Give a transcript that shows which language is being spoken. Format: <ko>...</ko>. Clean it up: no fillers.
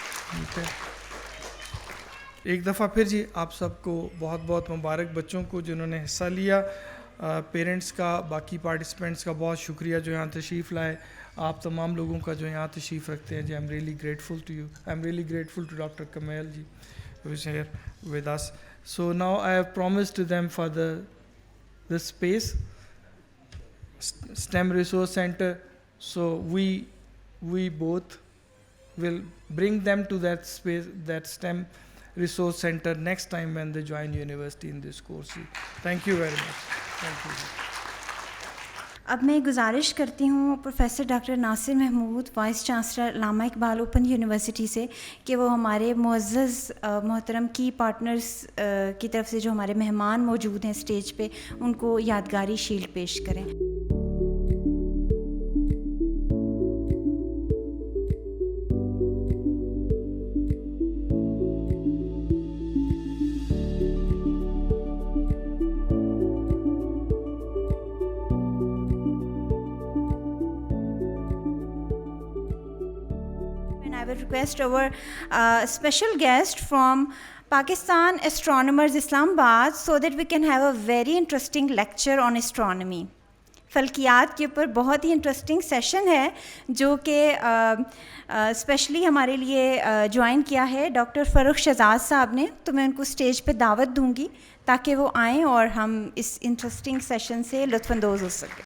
<ur>ٹھیک ہے, ایک دفعہ پھر جی آپ سب کو بہت بہت مبارک, بچوں کو جنہوں نے حصہ لیا, پیرنٹس کا, باقی پارٹیسپینٹس کا بہت شکریہ جو یہاں تشریف لائے. آپ تمام لوگوں کا جو یہاں تشریف رکھتے ہیں جی,</ur> <en>I am really grateful to you. I am really grateful to doctor Kamil ji who is here with us. So now I have promised to them for the space, STEM Resource Center. So we both will bring them to that space, that STEM Resource Center next time when they join university in this course. Thank you very much. Thank you.</en> <ur>اب میں گزارش کرتی ہوں professor doctor ناصر Mahmood, vice chancellor علامہ Iqbal open university سے, کہ وہ ہمارے معزز محترم کی پارٹنرز کی طرف سے جو ہمارے مہمان موجود ہیں اسٹیج پہ, ان کو یادگاری شیلڈ پیش کریں.</ur> <en>I will request our special guest from Pakistan Astronomers Islamabad so that we can have a very interesting lecture on astronomy.</en> <ur>فلکیات کے اوپر بہت ہی انٹرسٹنگ سیشن ہے جو کہ اسپیشلی ہمارے لیے جوائن کیا ہے ڈاکٹر فاروق شہزاد صاحب نے. تو میں ان کو اسٹیج پہ دعوت دوں گی تاکہ وہ آئیں اور ہم اس انٹرسٹنگ سیشن سے لطف اندوز ہو سکیں.</ur>